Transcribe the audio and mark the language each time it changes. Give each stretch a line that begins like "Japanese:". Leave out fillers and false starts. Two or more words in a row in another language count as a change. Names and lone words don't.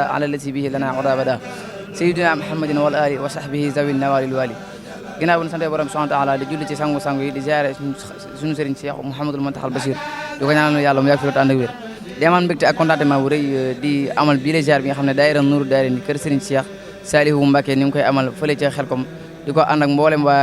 Arabic: على الذي به لنا عدا أبدا سيدنا محمد والآل وصحبه ذوي النوال الوالي
Wolof: ginnaaw bu ñu santee borom
Arabic: سبحانه وتعالى
Wolof: di julli ci sangu-sangu yi di ziare suñu sëriñ Cheikh Mouhamadul Mountakhal Bachir di ko ñaanal yàlla mu yàgg fi loolu ànd ak wér di amal mbégte ak contentement bu rëy di amal bii la ziar bi nga xam ne daayira Nuuru Daarayni kër sëriñ Cheikh Salihu Mbacké ni ngi koy amal fële ca Xelkom di ko ànd ak mboolem waa